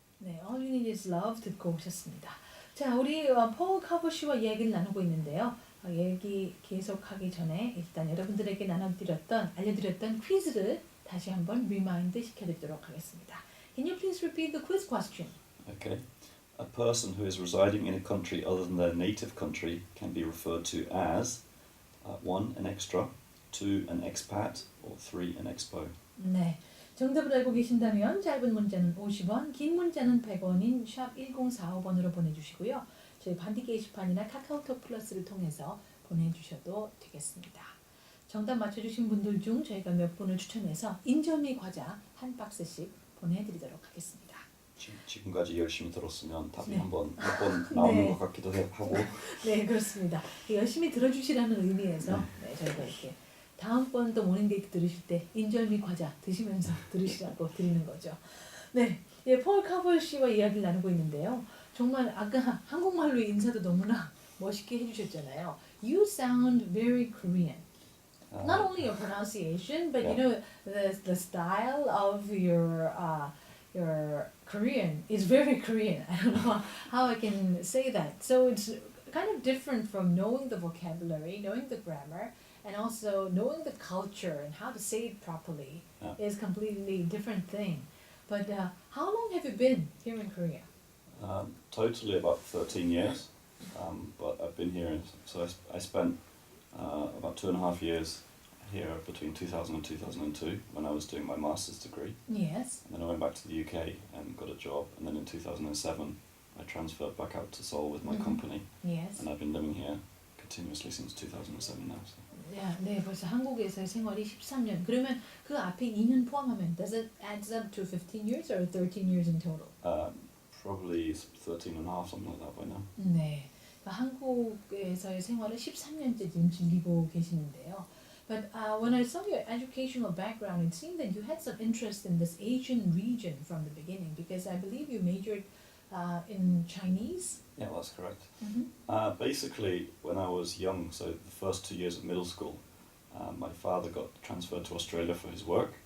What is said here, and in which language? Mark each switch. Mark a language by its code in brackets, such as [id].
[ko] 네, All You Need Is Love 듣고 오셨습니다. 자, 우리 폴 카버 씨와 이야기를 나누고 있는데요. 얘기 계속하기 전에 일단 여러분들에게 알려드렸던 퀴즈를 다시 한번 리마인드 시켜드리도록 하겠습니다. [en] Can you please repeat the quiz question? Okay. A person who is residing in a country other than their native country can be referred to as 1. An extra, 2. An expat, or 3. An expo. [ko] 네, 정답을 알고 계신다면 짧은 문자는 50원, 긴 문자는 100원인 샵 1045번으로 보내주시고요. 저희 반디 게시판이나 카카오톡 플러스를 통해서 보내주셔도 되겠습니다. 정답 맞춰주신 분들 중 저희가 몇 분을 추첨해서 인절미 과자 한 박스씩 보내드리도록 하겠습니다. 지금까지 열심히 들었으면 답이 네. 한번 나오는 네. 것 같기도 하고. 네, 그렇습니다. 열심히 들어주시라는 의미에서 네, 저희가 이렇게 다음번 또 모닝데이트 들으실 때 인절미 과자 드시면서 들으시라고 드리는 거죠. 네, 폴 카버 씨와 이야기를 나누고 있는데요. 정말 아까 한국말로 인사도 너무나 멋있게 해주셨잖아요. [en] You sound very Korean. Not only your pronunciation, but Yeah. you know the style of your Korean is very Korean. I don't know how I can say that. So it's kind of different from knowing the vocabulary, knowing the grammar, and also knowing the culture and how to say it properly is completely different thing. But how long have you been here in Korea? Totally about 13 years, but I've been here, so I spent about 2.5 years here between 2000 and 2002 when I was doing my master's degree. Yes. And then I went back to the UK and got a job, and then in 2007 I transferred back out to Seoul with my company. Yes. And I've been living here continuously since 2007 now. So. [ko] 네, 벌써 한국에서의 생활이 13년. 그러면 그 앞에 2년 포함하면 [en] does it adds up to 15 years or 13 years in total? Probably 13 and a half, something like that by now. [ko] 네, 한국에서의 생활을 13년째 지금 즐기고 계시는데요. [en] But when I saw your educational background, it seemed that you had some interest in this Asian region from the beginning because I believe you majored in Chinese. Yeah, that's correct. Mm-hmm. Basically, when I was young, so the first 2 years of middle school, my father got transferred to Australia for his work.